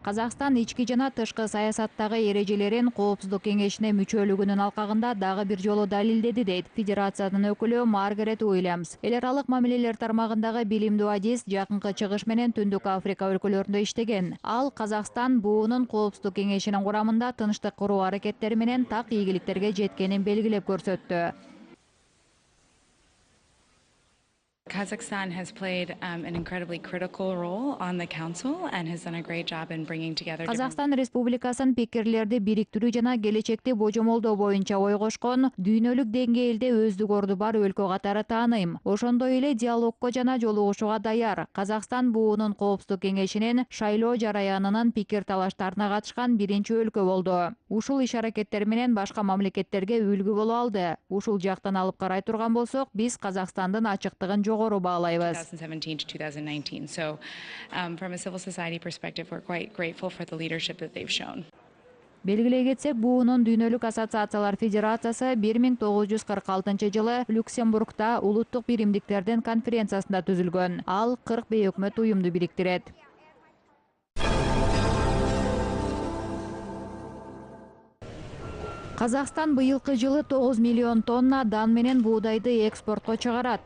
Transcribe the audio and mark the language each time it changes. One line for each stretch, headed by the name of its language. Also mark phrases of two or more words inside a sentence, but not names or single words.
Kyrgyz: Казакстан ички жана тышкы саясаттагы эрежелерин Коопсуздук кеңешине мүчөлүгүнүн алкагында дагы бир жолу далилдеди дейт федерациянын өкүлү Маргарет Уильямс. Эл аралык мамилелер тармагындагы билимдүү адис Жакынкы Чыгыш менен Түндүк Африка өлкөлөрүндө иштеген. Ал Казакстан буунун Коопсуздук кеңешинин курамында тынчтык куруу аракеттери менен так ийгиликтерге жеткенин белгилеп көрсөттү.
English: Kazakhstan has played an incredibly critical role on the council and has done a great job in bringing together.
Kyrgyz: Казакстан Республикасын пикирлерди бириктирүү жана келечекти божомолдоо боюнча ой кошкон дүйнөлүк деңгээлде өздүгөрдү бар өлкө катары тааныйм. Ошондой эле диалогко жана жолугушууга даяр. Казакстан буунун Коопсуздук кеңешинин шайлоо жараянынын пикир талаштарына катышкан биринчи өлкө болду. Ушул иш-аракеттер менен башка мамлекеттерге үлгү боло алды. Ушул жактан алып карай турган болсок, биз Казакстандын ачыктыгын жогору баалайбыз.
English: 2017 to 2019. So from a civil society perspective, we're quite grateful for the leadership that they've shown.
Kyrgyz: Белгилей кетсек, буунун Дүйнөлүк ассоциациялар федерациясы 1946 жылы Люксембургда улуттук биримдиктердин конференциясында түзүлгөн. Ал 40 бейөкмөт уюмду бириктирет. Казакстан быйылкы жылы 9 миллион тонна дан менен буудайды экспортко чыгарат.